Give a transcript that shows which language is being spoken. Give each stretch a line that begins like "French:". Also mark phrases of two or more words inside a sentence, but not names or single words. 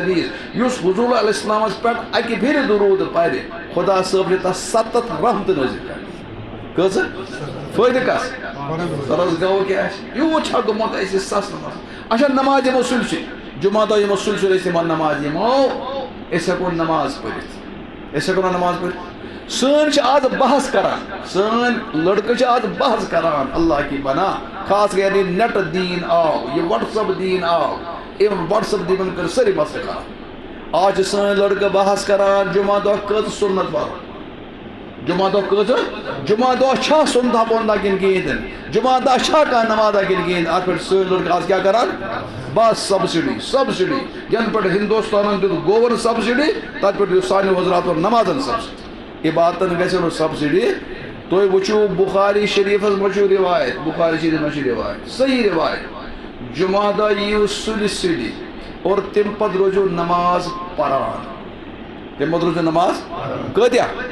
Kashmiri: حدیث یُس حضوٗر علیہ السلامس پٮ۪ٹھ اکہِ پھِرِ درود پرِ خۄدا صٲب چھِ تتھ 7 رحمتہٕ نٲزِل کران کۭژٕ فٲیدٕ کس غرض گوٚو کہِ اَسہِ یوٗت چھا گوٚمُت اَسہِ سَستہٕ منٛز اچھا نماز یِمو سُلہِ جمعہ دۄہ یِمو سُلہِ أسۍ یِمن نماز یِمو أسۍ ہٮ۪کو نماز پٔرِتھ أسۍ ہٮ۪کو نہٕ نماز پٔرِتھ سٲنۍ چھِ آز بحث کران سٲنۍ لڑکہٕ چھِ آز بحث کران
Urdu: اللہ کی بنا
Kashmiri: خاص کر یعنی نیٹ دیٖن آو یہِ وٹس ایپ دیٖن آو أمۍ وٹس ایپ دیٖنن کٔر سٲری مسلہٕ خراب آز چھِ سٲنۍ لڑکہٕ بحث کران جمعہ دۄہ کٔژ سُنت پرو جمعہ دۄہ کٔژ جمعہ دۄہ چھا سُنتھا پونتھا کِنہٕ کِہیٖنۍ تہِ نہٕ جمعہ دۄہ چھا کانٛہہ نمازا کِنہٕ کِہیٖنۍ اَتھ پٮ۪ٹھ سٲنۍ لڑکہٕ آز کیٛاہ کران بس سبسڈی ینہٕ پٮ۪ٹھ ہندوستانن دیُت گوٚوَن سبسڈی تتہِ پٮ۪ٹھ دیُت سانیو حضراتو نمازن سبسڈی عبادتن گژھِ نہٕ سبسڈی تُہۍ وٕچھِو بخاری شریٖفس منٛز چھُ رِوایت بخاری شریٖف منٛز چھِ رِوایت صحیح رِوایت جمعہ دۄہ یِیِو سُلہِ سُلہِ اور تمہِ پتہٕ روزِو نماز پران تمہِ پتہٕ روزِو نماز کۭتیاہ